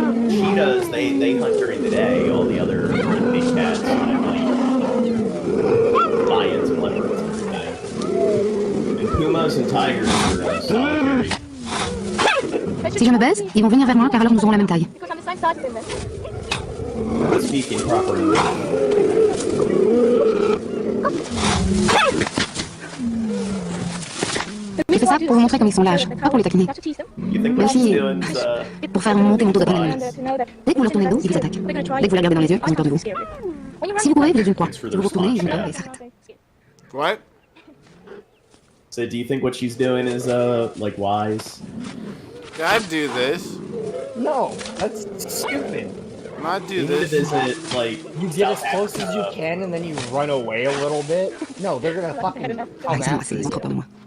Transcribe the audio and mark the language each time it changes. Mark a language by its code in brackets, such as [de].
[en] Cheetahs, they hunt during the day. All the other big cats hunt at night. Lions and leopards and everything. And pumas and tigers are solitary. [fr] Si je me baise, ils vont venir vers moi car alors nous aurons la même taille. [en] Speaking proper English. [fr] Je fais ça pour vous montrer comme ils sont lâches, pas pour les taquiner. Mais aussi, pour faire monter mon taux d'adrénaline. Dès que vous leur tournez le dos, ils vous attaquent. Dès que vous les regardez dans les yeux, ils ont peur de vous. Si vous courez, vous êtes une proie. Si vous vous retournez, ils ont peur et s'arrêtent. [en] What? So do you think what she's doing is like wise? I'd do this. No, that's stupid. Not do You need this. to visit, like, You get as close as you can and then you run away a little bit. No, they're gonna fucking come after you.